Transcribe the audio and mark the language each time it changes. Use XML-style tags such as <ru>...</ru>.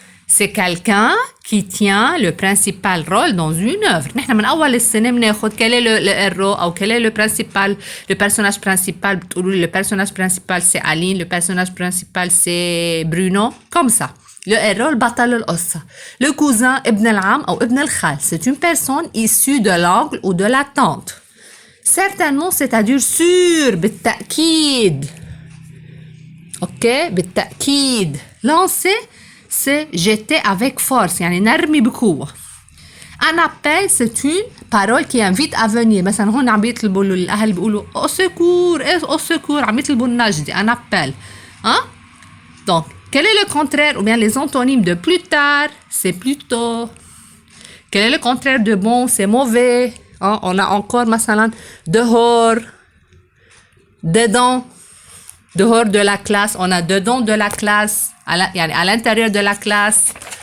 <fr>C'est quelqu'un qui tient le principal rôle dans une œuvre.</fr> <ar>نحن من أول السنة بناخد</ar> <fr>quel est le héros أو quel est le personnage principal.</fr> <ar>بتقولوا</ar> <fr>le personnage principal c'est Aline, le personnage principal c'est Bruno. Comme ça. Le héros,</fr> <ar>البطل القصة.</ar> <fr>Le cousin,</fr> <ar>ابن العم أو ابن الخال.</ar> <fr>C'est une personne issue de l'oncle ou de la tante. Certainement, c'est-à-dire sûr,</fr> <ar>بالتأكيد.</ar> <fr>Ok,</fr> <ar>بالتأكيد.</ar> <fr>Lancer, c'est jeter avec force.</fr> <ar>يعني نرمي بقوة.</ar> <fr>Un appel, c'est une parole qui invite à venir.</fr> <ar>مثلا هون عم يطلبوا الأهل بيقولوا</ar> <fr>au secours, au secours,</fr> <ar>عم يطلبوا النجدة.</ar> <fr>Un appel. Hein? Donc, quel est le contraire ou bien les antonymes de plus tard? C'est plutôt. Quel est le contraire de bon? C'est mauvais. Hein? On a encore مثلا dehors, dedans. Dehors de la classe, on a dedans de la classe, à l'intérieur de la classe.</fr>